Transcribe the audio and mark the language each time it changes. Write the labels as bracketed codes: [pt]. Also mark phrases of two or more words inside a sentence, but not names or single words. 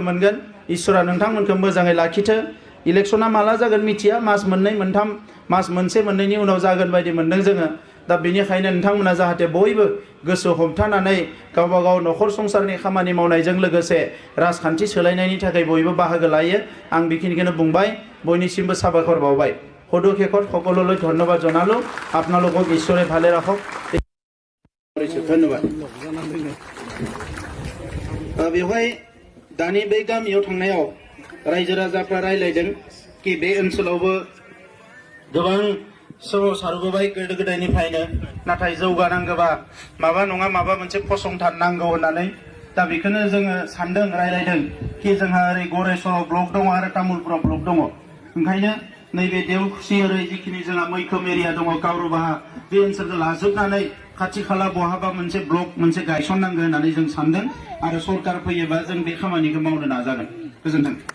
[brx] मोनगोन इसोरा नोंथांमोनखौ मोजाङै लाखिथो इलेक्सना माला जागोन मिथिया मास मोननै मोनथाम मास मोनसे मोननैनि उनाव जागोन बायदि मोनदों जोङो दा बेनिखायनो नोंथांमोना जाहाथे बयबो गोसो हमथानानै गावबा गाव नखर संसारनि खामानि मावनायजों लोगोसे राजखान्थि सोलायनायनि थाखाय बयबो बाहागो लायो आं बेखिनिखौनो बुंबाय बयनिसिमबो साबायखर बावबाय [as] পদক্ষেপত সকলোলৈ ধন্যবাদ জনালো আপোনালোকক ঈশ্বৰে ভালে ৰাখক [brx] ধন্যবাদ बेवहाय दानि बे गामियाव थांनायाव रायजो राजाफ्रा रायलायदों कि बे ओनसोलावबो गोबां सोमाव सारबोबाय गोदो गोदायनिफ्रायनो नाथाय जौगानांगौबा माबा नङा माबा मोनसे फसंथान नांगौ होननानै दा बेखौनो जोङो सानदों रायलायदों कि जोंहा ओरै गरेस्वराव ब्लक दङ आरो तामुलपुराव ब्लक दङ ओंखायनो नैबे देवखुसि ओरै जिखिनि जोंहा मैखोम एरिया दङ कावरुबाहा बे ओनसोलखौ लाजोबनानै खाथि खाला बहाबा मोनसे ब्लक मोनसे गायसननांगौ होननानै जों सानदों आरो सरकार फैयोबा जों बे खामानिखौ मावनो नाजागोन गोजोन्थों